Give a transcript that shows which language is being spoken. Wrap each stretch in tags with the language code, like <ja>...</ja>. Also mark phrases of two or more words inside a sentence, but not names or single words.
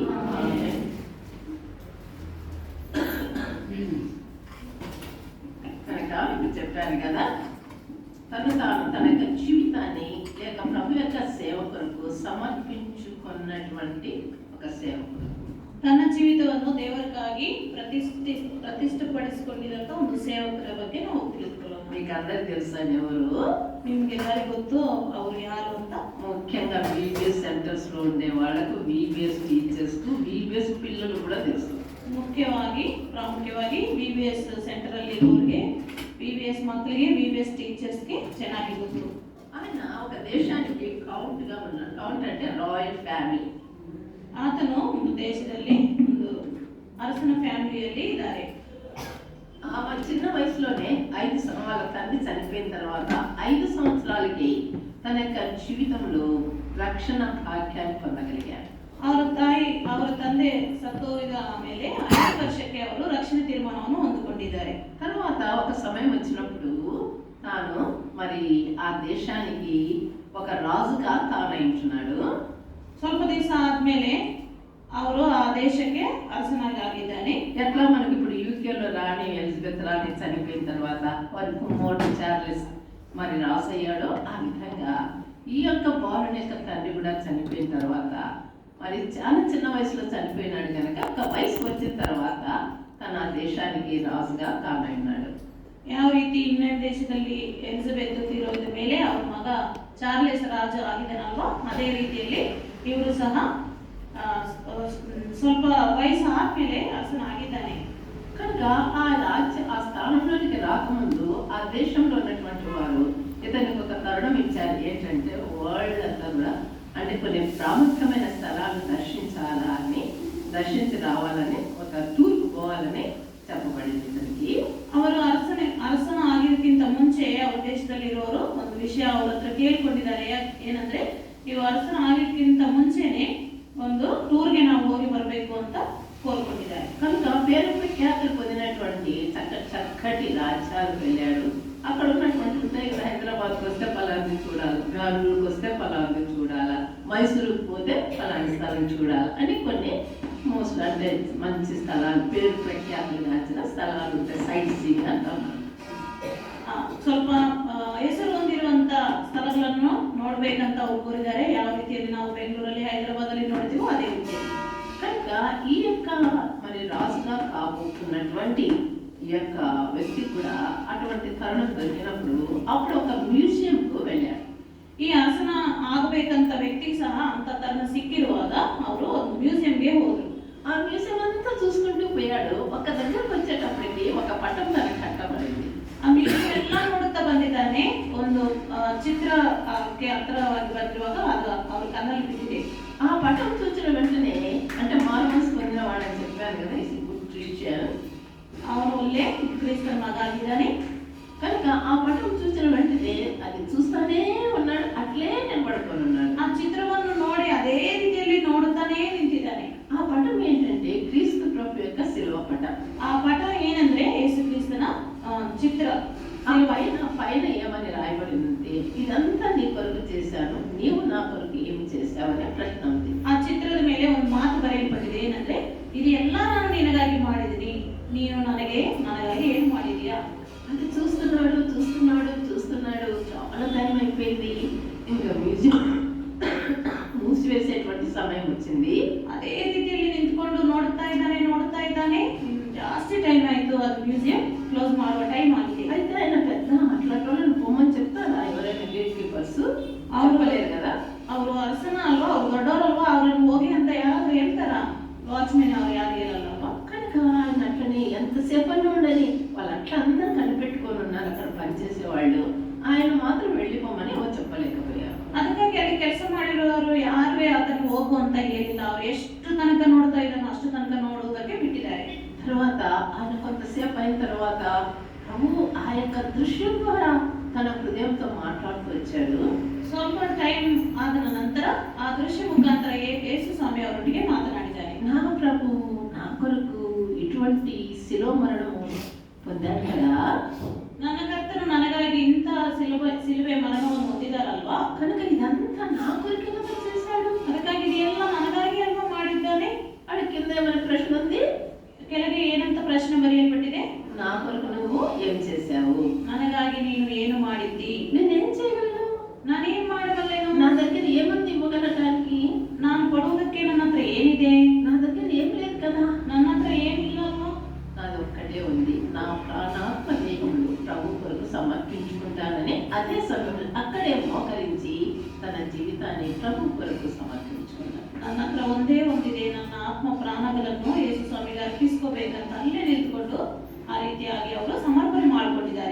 <te>కనుక ఇప్పుడు చెప్పాను కదా, తాను తన యొక్క జీవితాన్ని లేక ప్రభు యొక్క సేవ కొరకు సమర్పించుకున్నటువంటి ఒక సేవకుడు.</te> <kn>ತನ್ನ ಜೀವಿತವನ್ನು ದೇವರಿಗಾಗಿ ಪ್ರತಿಷ್ಠೆಪಡಿಸಿಕೊಂಡಿದ್ದಂತ ಒಂದು ಸೇವಕರ ಬಗ್ಗೆ ನಾವು ತಿಳಿದುಕೊಳ್ಳೋಣ.</kn> <te>మీకు అందరికి తెలుసా ఎవరు?</te> <kn>ನಿಮ್ಗೆಲ್ಲರಿಗೂ ಗೊತ್ತು ಅವರು ಯಾರು ಅಂತ.</kn> <te>ముఖ్యంగా VBS సెంటర్స్ లో ఉండే వాళ్ళకు, VBS టీచర్స్ కు, VBS పిల్లలు కూడా తెలుసు.</te> <kn>ಪ್ರಾಮುಖ್ಯವಾಗಿ VBS ಸೆಂಟರ್ ಅಲ್ಲಿ ಇರೋರಿಗೆ, VBS ಮಕ್ಕಳಿಗೆ, VBS ಟೀಚರ್ಸ್ ಗೆ ಚೆನ್ನಾಗಿ ಗೊತ್ತು.</kn> <te>ఆయన ఒక దేశానికి కౌంట్ గా ఉన్న, కౌంట్ అంటే</te> <en>royal family.</en> <kn>ಆತನು ಒಂದು ದೇಶದಲ್ಲಿ ಒಂದು ಅರಸನ ಫ್ಯಾಮಿಲಿಯಲ್ಲಿ ಇದ್ದಾರೆ.</kn> <te>ఆమె చిన్న వయసులోనే వాళ్ళ తండ్రి చనిపోయిన తర్వాత 5 సంవత్సరాలకి తన యొక్క జీవితంలో రక్షణ భాగ్యాన్ని పొందగలిగారు.</te> <kn>ಅವರ ತಂದೆ ಸತ್ತೋರಿದ ಮೇಲೆ 5 ವರ್ಷಕ್ಕೆ ಅವರು ರಕ್ಷಣೆ ತೀರ್ಮಾನವನ್ನು ಹೊಂದಿಕೊಂಡಿದ್ದಾರೆ.</kn> <te>తర్వాత ఒక సమయం వచ్చినప్పుడు తాను మరి ఆ దేశానికి ఒక రాజుగా తానయించున్నాడు.</te> <kn>ಸ್ವಲ್ಪ ದಿವಸ ಆದ್ಮೇಲೆ ಅವರು ಆ ದೇಶಕ್ಕೆ ಅರಸನಾಗಿದ್ದಾನೆ.</kn> <te>ఎట్లా మనకి ఇప్పుడు యూకేలో రాణి ఎలిజబెత్ రాణి చనిపోయిన తర్వాత వారి కుమారుడు చార్లెస్ మరి రాసయ్యాడో, ఆ విధంగా ఈ యొక్క బాలుని యొక్క తండ్రి కూడా చనిపోయిన తర్వాత, మరి చాలా చిన్న వయసులో చనిపోయినాడు కనుక ఒక వయసు వచ్చిన తర్వాత తన దేశానికి రాజుగా తానైనాడు.</te> <kn>ಯಾವ ರೀತಿ ಇಂಗ್ಲೆಂಡ್ ದೇಶದಲ್ಲಿ ಎಲಿಜಬೆತ್ ತೀರೋದ ಮೇಲೆ ಅವರ ಮಗ ಚಾರ್ಲೆಸ್ ರಾಜ ಆಗಿದ್ದಾನಲ್ವಾ, ಅದೇ ರೀತಿಯಲ್ಲಿ ಇವರು ಸಹ ಸ್ವಲ್ಪ ವಯಸ್ಸು ಆದ್ಮೇಲೆ ಅರಸನಾಗಿದ್ದಾನೆ.</kn> <te>కనుక ఆ స్థానంలోనికి రాకముందు ఆ దేశంలో ఉన్నటువంటి వారు ఇతనికి ఒక తరుణం ఇచ్చారు. ఏంటంటే వరల్డ్ అంతా కూడా అంటే కొన్ని ప్రాముఖ్యమైన స్థలాలు దర్శించి రావాలని, ఒక టూర్కు పోవాలని చెప్పబడింది. ఇతనికి</te> <kn>ಅವರು ಅರಸನ ಆಗಿದ್ದಕ್ಕಿಂತ ಮುಂಚೆ ಅವ್ರ ದೇಶದಲ್ಲಿರೋರು ಒಂದು ವಿಷಯ ಅವ್ರ ಹತ್ರ ಕೇಳ್ಕೊಂಡಿದ್ದಾರೆ. ಏನಂದ್ರೆ, ನೀವು ಅರಸನ ಆಗಿದ್ದಕ್ಕಿಂತ ಮುಂಚೆನೆ ಒಂದು ಟೂರ್ಗೆ ನಾವು ಹೋಗಿ ಬರಬೇಕು ಅಂತ కోరుకుంటున్నారు.</kn> <te>కనుక పేరు ప్రఖ్యాతులు పొందినటువంటి చక్కటి రాజ్యాలకు వెళ్ళాడు. అక్కడ ఉన్నటువంటి ఉంటాయి కదా, హైదరాబాద్కి వస్తే పలాంటి చూడాలి, బెంగళూరుకి వస్తే పలాంటి చూడాలా, మైసూరుకు పోతే పలాంటి స్థలం చూడాలి అని కొన్ని మోస్ట్లీ అంటే మంచి స్థలాలు, పేరు ప్రఖ్యాతులు గాంచిన స్థలాలు ఉంటాయి.</te> <en>site seeing</en> <te>అంటాం.</te> <kn>ಸ್ವಲ್ಪ ಹೆಸರು ಹೊಂದಿರುವಂತ ಸ್ಥಳಗಳನ್ನು ನೋಡ್ಬೇಕಂತ ಅವ್ರು ಕೋರಿದ್ದಾರೆ. ಯಾವ ರೀತಿಯಲ್ಲಿ ನಾವು ಬೆಂಗಳೂರಲ್ಲಿ, ಹೈದರಾಬಾದಲ್ಲಿ ನೋಡ್ತೀವೋ ಅದೇ ರೀತಿ.</kn> <te>కనుక ఈ యొక్క మరి రాజుగా కాబోతున్నటువంటి ఈ యొక్క వ్యక్తి కూడా అటువంటి తరుణం దొరికినప్పుడు అప్పుడు ఒక మ్యూజియంకు వెళ్ళాడు.</te> <kn>ಈ ಅರಸನ ಆಗಬೇಕಂತ ವ್ಯಕ್ತಿಗೆ ಸಹ ಅಂತ ತನ್ನ ಸಿಕ್ಕಿರುವಾಗ ಅವರು ಒಂದು ಮ್ಯೂಸಿయంಗೆ ಹೋದ್ರು.</kn> <te>ఆ మ్యూజియం అంతా చూసుకుంటూ పోయాడు. ఒక దగ్గరకు వచ్చేటప్పటికి ఒక పటం దానికి కట్టబడింది.</te> <kn>ಆ ಮ್ಯೂಸಿయం ಎಲ್ಲ ನೋಡುತ್ತಾ ಬಂದಿದ್ದಾನೆ. ಒಂದು ಚಿತ್ರಕ್ಕೆ ಹತ್ತಿರವಾಗಿ ಬಂದಿರುವಾಗ ಅದು ಅವ್ರ ಕಣ್ಣಲ್ಲಿ ಬಿದ್ದಿದೆ.</kn> <te>ఆ పటం చూసిన వెంటనే, అంటే మారు మనసు పొందిన వాడని చెప్పాను కదా,</te> <en>Christian.</en> <kn>ಅವನು ಒಳ್ಳೆ ಕ್ರಿಸ್ತನ ಮಗ ಆಗಿದ್ದಾನೆ.</kn> <te>కనుక ఆ పటం చూసిన వెంటనే అది చూస్తానే ఉన్నాడు, అట్లే నిలబడుకొని ఉన్నాడు.</te> <kn>ಆ ಚಿತ್ರವನ್ನು ನೋಡಿ ಅದೇ ರೀತಿಯಲ್ಲಿ ನೋಡುತ್ತಾನೇ ನಿಂತಿದ್ದಾನೆ.</kn> <te>ఆ పటం ఏంటంటే క్రీస్తు ప్రభు యొక్క శిలువ పటం.</te> <kn>ಆ ಪಟ ಏನಂದ್ರೆ ಯೇಸು ಕ್ರಿಸ್ತನ ಚಿತ್ರ.</kn> <te>ఆ పైన ఏమని రాయబడిందంటే, ఇదంతా నీ కొరకు చేశాను, నీవు నా కొరకు ఏమి చేశావనే ప్రశ్న ఉంది.</te> <kn>ಆ ಚಿತ್ರದ ಮೇಲೆ ಒಂದು ಮಾತು ಬರೆಯಲ್ಪಟ್ಟಿದೆ, ಏನಂದ್ರೆ ಇದು ಎಲ್ಲ ನಾನು ನಿನಗಾಗಿ ಮಾಡಿದ್ದೀನಿ, ನೀನು ನನಗಾಗಿ ಏನು ಮಾಡಿದೀಯಾ.</kn> <te>అది చూస్తున్నాడు చూస్తున్నాడు చూస్తున్నాడు, చాలా టైం అయిపోయింది, ఇంకా మ్యూజియం మూసివేసేటువంటి సమయం వచ్చింది.</te> <kn>ಅದೇ ರೀತಿಯಲ್ಲಿ ನಿಂತ್ಕೊಂಡು ನೋಡ್ತಾ ಇದ್ದಾನೆ. ಜಾಸ್ತಿ ಟೈಮ್ ಆಯ್ತು, ಅದು ಮ್ಯೂಸಿಯಂ ಕ್ಲೋಸ್ ಮಾಡುವ ಟೈಮ್ ಆಗಿದೆ.</kn> <te>అయితే ఆయన పెద్ద అట్లాంటి పొమ్మని చెప్తారా ఎవరైనా</te> <en>gate keepers?</en> <te>చెప్పలేరు కదా.</te> <kn>ಅವರು ಅರಸನ ಅಲ್ವಾ, ಅವ್ರು ದೊಡ್ಡವರಲ್ವಾ, ಅವ್ರನ್ನ ಹೋಗಿ ಅಂತ ಯಾರಾದ್ರೂ ಹೇಳ್ತಾರ? ವಾಚ್ಮೆನ್ ಅವ್ರು ಯಾರು ಹೇಳಲ್ಲಲ್ವಾ.</kn> <te>కనుక ఆయన అట్లనే ఎంతసేపు అని ఉండని వాళ్ళు అట్లా అందరూ కనిపెట్టుకొని ఉన్నారు అక్కడ పనిచేసే వాళ్ళు. ఆయన మాత్రం వెళ్ళిపోమని చెప్పలేకపోయారు.</te> <kn>ಅದಕ್ಕಾಗಿ ಅಲ್ಲಿ ಕೆಲಸ ಮಾಡಿರೋರು ಯಾರು ಅದನ್ನು ಹೋಗು ಅಂತ ಹೇಳಿಲ್ಲ. ಅವ್ರು ಎಷ್ಟು ತನಕ ನೋಡ್ತಾ ಇದ್ದಾನೋ ಅಷ್ಟು ತನಕ ನೋಡುವುದಕ್ಕೆ ಬಿಟ್ಟಿದ್ದಾರೆ.</kn> <te>తర్వాత ఆయన కొంతసేపు అయిన తర్వాత ప్రభు ఆ యొక్క దృశ్యం ద్వారా తన హృదయంతో మాట్లాడుతూ వచ్చాడు.</te> <kn>ಸ್ವಲ್ಪ ಟೈಮ್ ಆದ ನಂತರ ಆ ದೃಶ್ಯ ಮುಖಾಂತರ ಯೇಸು ಸ್ವಾಮಿ ಅವರೊಟ್ಟಿಗೆ ಮಾತನಾಡಿದ್ದಾರೆ.</kn> <te>నా ప్రభు నా కొరకు ఇటువంటి శిలో మరణము పొందారు కదా,</te> <kn>ನನ್ನ ಕರ್ತನು ನನಗಾಗಿ ಇಂಥ ಸಿಲುಬೆ ಮರಣವನ್ನು ಹೊಂದಿದಾರಲ್ವಾ,</kn> <te>కనుక ఇదంతా నా కొరకు ఎలా చేశాడు?</te> <kn>ಅದಕ್ಕಾಗಿ ಇದೆಲ್ಲ ನನಗಾಗಿ ಅಲ್ವಾ ಮಾಡಿದ್ದಾನೆ.</kn> <te>అక్కడ కింద ఏమైనా ప్రశ్న ఉంది,</te> <kn>ಕೆಳಗೆ ಏನಂತ ಪ್ರಶ್ನೆ ಬರೆಯಲ್ಪಟ್ಟಿದೆ,</kn> <te>నా కొరకు నువ్వు ఏం చేశావు,</te> <kn>ನನಗಾಗಿ ನೀನು ಏನು ಮಾಡಿದ್ದಿ,</kn> <te>నేనేం చేయగలను,</te> <kn>ನಾನೇನ್ ಮಾಡಬಲ್ಲೆನು,</kn> <te>నా దగ్గర ఏముంది ఇవ్వగలటానికి,</te> <kn>ನಾನು ಕೊಡುವುದಕ್ಕೆ ನನ್ನ ಹತ್ರ ಏನಿದೆ,</kn> <te>నా దగ్గర ఏం లేదు కదా,</te> <kn>ನನ್ನ ಹತ್ರ ಏನಿಲ್ಲ ಅಲ್ವಾ.</kn> <te>నాది ఒక్కటే ఉంది, నా ప్రాణాత్మ దేహములు ప్రభు కొరకు సమర్పించుకుంటానని అదే సమయంలో అక్కడే మోకరించి తన జీవితాన్ని ప్రభు కొరకు సమర్పించుకున్నాడు.</te> <kn>ನನ್ನ ಹತ್ರ ಒಂದೇ ಒಂದಿದೆ, ನನ್ನ ಆತ್ಮ ಪ್ರಾಣಗಳನ್ನು ಯೇಸು ಸ್ವಾಮಿಗೆ ಅರ್ಪಿಸ್ಕೋಬೇಕಂತ ಅಲ್ಲೇ ನಿಂತ್ಕೊಂಡು ಆ ರೀತಿಯಾಗಿ ಅವರು ಸಮರ್ಪಣೆ ಮಾಡಿಕೊಂಡಿದ್ದಾರೆ.</kn>